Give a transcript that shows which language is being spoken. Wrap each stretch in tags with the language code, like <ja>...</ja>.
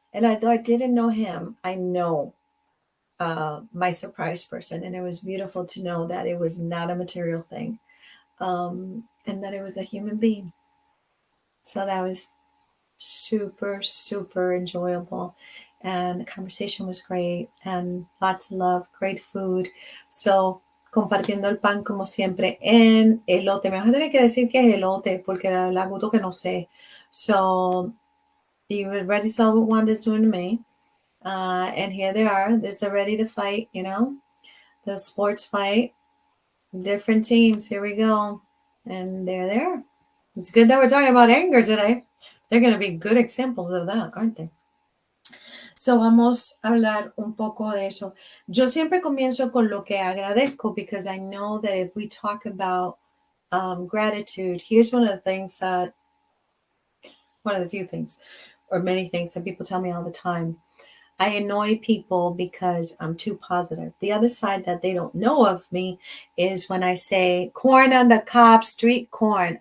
<en>And although I didn't know him, I know my surprise person. And it was beautiful to know that it was not a material thing, and that it was a human being. So that was super, super enjoyable. And the conversation was great and lots of love, great food.</en> <es>So, compartiendo el pan como siempre en elote. Me vas a tener que decir qué es elote porque la gusto que no sé.</es> <en>So, you already saw what Wanda's doing to me. And here they are. This is already the fight, the sports fight. Different teams. Here we go. And they're there. It's good that we're talking about anger today. They're going to be good examples of that, aren't they?</en> <es>So vamos a hablar un poco de eso. Yo siempre comienzo con lo que agradezco</es> <en>because I know that if we talk about gratitude, here's one of the few things, or many things that people tell me all the time. I annoy people because I'm too positive. The other side that they don't know of me is when I say corn on the cob, street corn.</en>